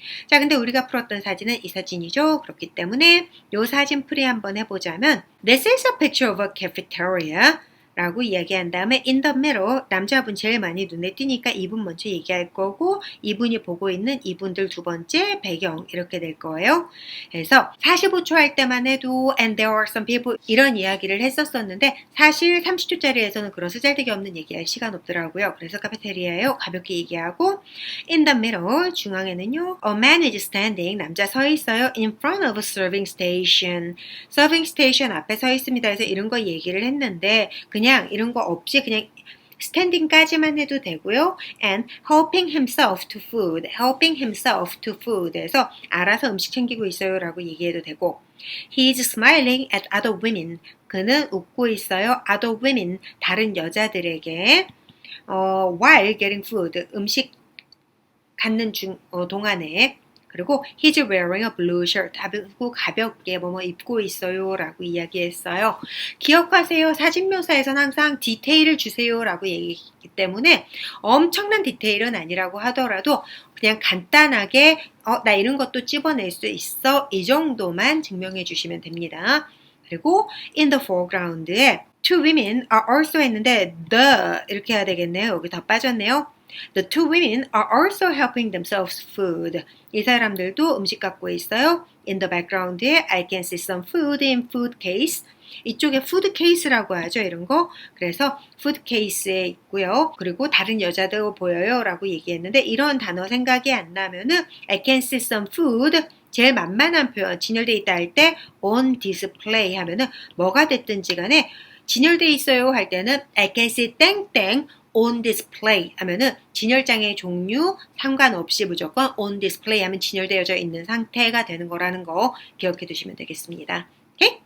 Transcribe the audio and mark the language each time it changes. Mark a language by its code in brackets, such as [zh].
[ko] 자, 근데 우리가 풀었던 사진은 이 사진이죠. 그렇기 때문에 이 사진 풀이 한번 해보자면 [en] This is a picture of a cafeteria [ko] 라고 이야기한 다음에 [en] in the middle [ko] 남자분 제일 많이 눈에 띄니까 이분 먼저 얘기할 거고 이분이 보고 있는 이분들 두 번째 배경 이렇게 될 거예요. 그래서 45초 할 때만 해도 [en] and there are some people [ko] 이런 이야기를 했었었는데 사실 30초짜리에서는 그런 쓰잘데기 없는 얘기할 시간 없더라고요. 그래서 카페테리아예요. 가볍게 얘기하고 [en] in the middle [ko] 중앙에는요 [en] a man is standing [ko] 남자 서 있어요. [en] in front of a serving station serving station [ko] 앞에 서 있습니다. 그래서 이런 거 얘기를 했는데 그냥 이런 거 없이 그냥 스탠딩까지만 해도 되고요. [en] and helping himself to food, helping himself to food [ko] 에서 알아서 음식 챙기고 있어요 라고 얘기해도 되고 [en] He's smiling at other women. [ko] 그는 웃고 있어요. [en] other women, [ko] 다른 여자들에게 [en] while getting food, [ko] 음식 갖는 동안에 그리고 [en] he's wearing a blue shirt. [ko] 가볍게 뭐뭐 입고 있어요 라고 이야기했어요. 기억하세요. 사진 묘사에서는 항상 디테일을 주세요 라고 얘기했기 때문에 엄청난 디테일은 아니라고 하더라도 그냥 간단하게 나 이런 것도 찝어낼 수 있어 이 정도만 증명해 주시면 됩니다. 그리고 [en] in the foreground에 two women are also [ko] 했는데 [en] the [ko] 이렇게 해야 되겠네요. 여기 더 빠졌네요. [en] The two women are also helping themselves food. [ko] 이 사람들도 음식 갖고 있어요. [en] In the background에 I can see some food in food case. [ko] 이쪽에 food case라고 하죠. 이런 거. 그래서 food case에 있고요. 그리고 다른 여자도 보여요. 라고 얘기했는데 이런 단어 생각이 안 나면은 [en] I can see some food. [ko] 제일 만만한 표현 진열되어 있다 할 때 [en] on display [ko] 하면은 뭐가 됐든지 간에 진열되어 있어요 할 때는 [en] I can see [ko] 땡땡 on display 하면은 진열장의 종류 상관없이 무조건 on display 하면 진열되어져 있는 상태가 되는 거라는 거 기억해 두시면 되겠습니다. 오케이?